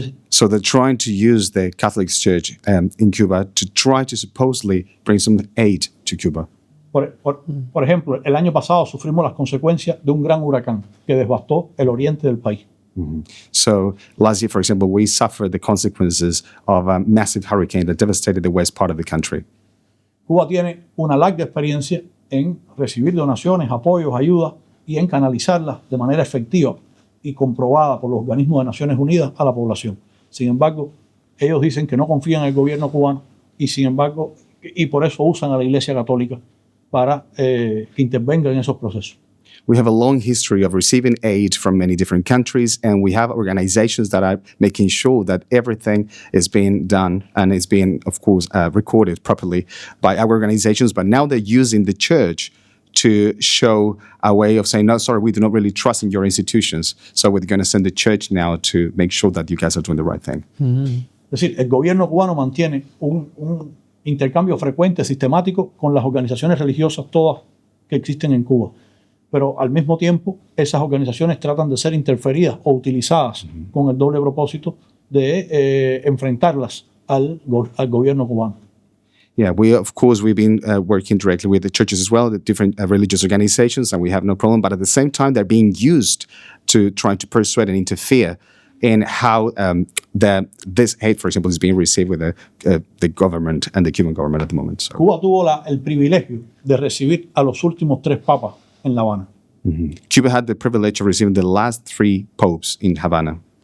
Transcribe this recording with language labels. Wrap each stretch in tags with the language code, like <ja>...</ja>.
<en>So they're trying to use the Catholic Church in Cuba to try to supposedly bring some aid to Cuba.</en> <es>Por ejemplo, el año pasado sufrimos las consecuencias de un gran huracán que devastó el oriente del país.</es> <en>So last year, for example, we suffered the consequences of a massive hurricane that devastated the west part of the country.</en> <es>Cuba tiene una larga experiencia en recibir donaciones, apoyos, ayudas y en canalizarlas de manera efectiva y comprobada por los organismos de Naciones Unidas a la población. Sin embargo, ellos dicen que no confían en el gobierno cubano y por eso usan a la Iglesia Católica para que intervenga en esos procesos.</es> <en>We have a long history of receiving aid from many different countries, and we have organizations that are making sure that everything is being done and is being, of course, recorded properly by our organizations. But now they're using the church to show a way of saying, no, sorry, we do not really trust in your institutions. So we're going to send the church now to make sure that you guys are doing the right thing.</en> <es>Es decir, el gobierno cubano mantiene un intercambio frecuente, sistemático, con las organizaciones religiosas todas que existen en Cuba. Pero al mismo tiempo, esas organizaciones tratan de ser interferidas o utilizadas con el doble propósito de enfrentarlas al gobierno cubano.</es> <en>Yeah, we've been working directly with the churches as well, the different religious organizations, and we have no problem. But at the same time, they're being used to try to persuade and interfere in how this hate, for example, is being received with the government and the Cuban government at the moment. So.</en> <es>Cuba tuvo el privilegio de recibir a los últimos 3 papas en La Habana.</es> <en>Cuba had the privilege of receiving the last 3 popes in Havana.</en>